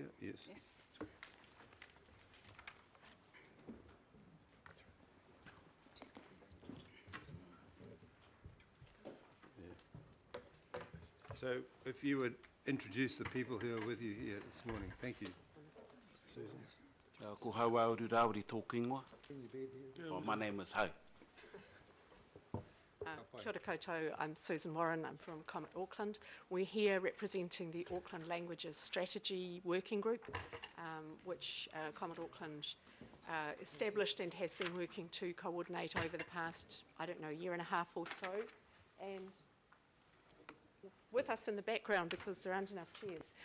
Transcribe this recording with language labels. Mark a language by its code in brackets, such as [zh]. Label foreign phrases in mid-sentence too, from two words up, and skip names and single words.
[en] Yes. Yeah. So if you would introduce the people who are with you here this morning. Thank you. Susan. [mi] Ko haua uru rauri tōku ingoa. [en] My name is Hau. [mi] Kia ora koutou, [en] I'm Susan Warren, I'm from Comet Auckland. We're here representing the Auckland Languages Strategy Working Group, which Comet Auckland established and has been working to coordinate over the past, I don't know, year and a half or so. And with us in the background, because there aren't enough chairs.